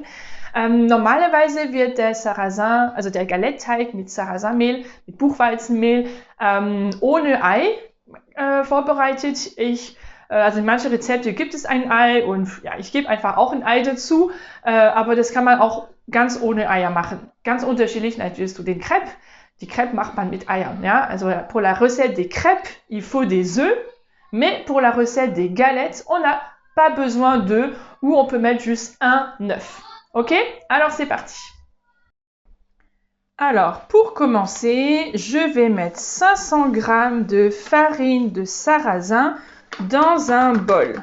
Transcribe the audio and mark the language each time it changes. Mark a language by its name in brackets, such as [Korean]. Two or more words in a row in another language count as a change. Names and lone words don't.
[German] Normalerweise wird der Sarrasin, also der Galette-Teig mit Sarrasinmehl, mit Buchweizenmehl, ohne Ei vorbereitet. Also in manchen Rezepten gibt es ein Ei und ja, ich gebe einfach auch ein Ei dazu, aber das kann man auch ganz ohne Eier machen. Ganz unterschiedlich, natürlich du den Crêpe. Die Crêpes macht man mit Eiern, ja. [French] Also pour la recette des crêpes, il faut des œufs, mais pour la recette des galettes, on n'a pas besoin d'œufs ou on peut mettre juste un œuf. Ok? Alors c'est parti. Alors pour commencer, je vais mettre 500 g de farine de sarrasin dans un bol.